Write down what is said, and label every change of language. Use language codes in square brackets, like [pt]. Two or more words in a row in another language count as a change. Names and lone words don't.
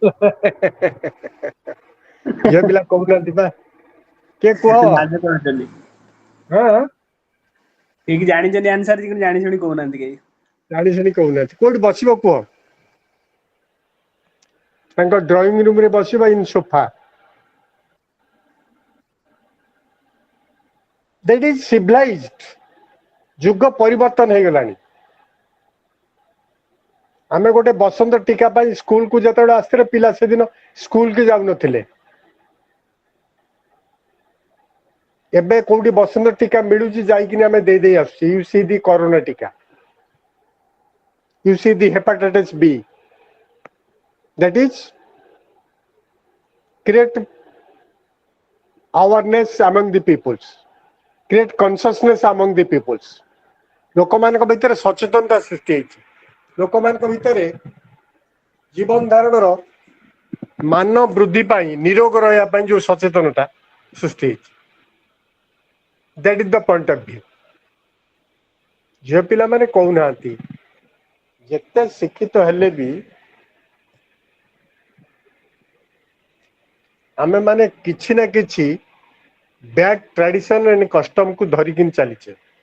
[or] ଝିଅ ପିଲା କହୁନାହାନ୍ତି ବା, କିଏ କୁହ? ଲାଜ କରୁଛନ୍ତି। ହଁ ଠିକ ଜାଣିଛନ୍ତି ଆନ୍ସାର କିନ୍ତୁ ଜାଣି ଶୁଣି କହୁନାହାନ୍ତି କେହି। ଜାଣି ଶୁଣି କହୁନାହାନ୍ତି, କୋଉଠି ବସିବ କୁହ? ତାଙ୍କ [en] drawing room [or] ରେ ବସିବ, [en] in sofa. That is civilized। [or] ଯୁଗ ପରିବର୍ତ୍ତନ ହେଇଗଲାଣି। ଆମେ ଗୋଟେ ବସନ୍ତ ଟିକା ପାଇଁ ସ୍କୁଲକୁ ଯେତେବେଳେ ଆସିଥିଲେ, ପିଲା ସେଦିନ ସ୍କୁଲ କି ଯାଉନଥିଲେ। ଏବେ କୋଉଠି ବସନ୍ତ ଟିକା ମିଳୁଛି, ଯାଇକିନି ଆମେ ଦେଇ ଆସୁଛୁ। [en] you see the corona ଟିକା, you see the hepatitis B. That is create awareness among the peoples, create consciousness among the peoples। [or] ଲୋକମାନଙ୍କ ଭିତରେ ସଚେତନତା ସୃଷ୍ଟି ହେଇଛି। ଲୋକମାନଙ୍କ ଭିତରେ ଜୀବନ ଧାରଣର ମାନ ବୃଦ୍ଧି ପାଇଁ, ନିରୋଗ ରହିବା ପାଇଁ ଯୋଉ ସଚେତନତା ସୃଷ୍ଟି ହେଇଛି, [en] that is the point of view। [or] ଝିଅ ପିଲାମାନେ କହୁନାହାନ୍ତି, ଯେତେ ଶିକ୍ଷିତ ହେଲେ ବି ଆମେ ମାନେ କିଛି ନା କିଛି [en] bad tradition and custom [or] ଧରିକି ଚାଲିଛେ।